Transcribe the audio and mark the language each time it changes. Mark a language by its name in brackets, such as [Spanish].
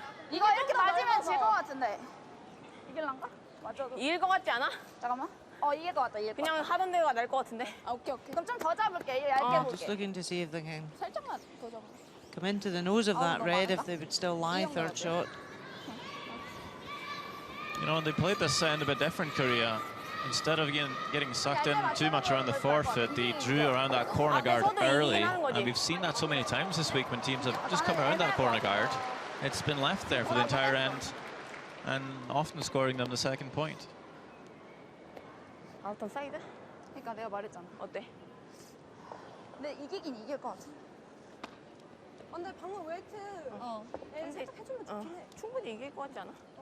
[Korean] 이거 이렇게 맞으면 질 것 같은데. 이길란가? 맞아도. 이길 것 같지 않아? 잠깐만. 이길 것 같다. 이길 것 그냥 같다. 하던 대로가 날 것 같은데. 아, 오케이, 오케이. 그럼 좀 더 잡을게. 얇게 [English] Just [Korean] 볼게. [English] looking to see if they can [Korean] 살짝만 더 잡아. [English] come into the nose of that red, if they would still lie third shot. You know, they played this end a bit different, Korea. Instead of getting sucked in too much around the forefeit, they drew around that corner guard early. And we've seen that so many times this week when teams have just come around that corner guard. It's been left there for the entire end and often scoring them the second point. [Korean] 아웃턴 사이드? 그러니까 내가 말했잖아. 어때? 근데 이기긴 이길 것 같아. 근데 방금 웨이트 살짝 해주면 좋긴 해. 충분히 이길 것 같지 않아?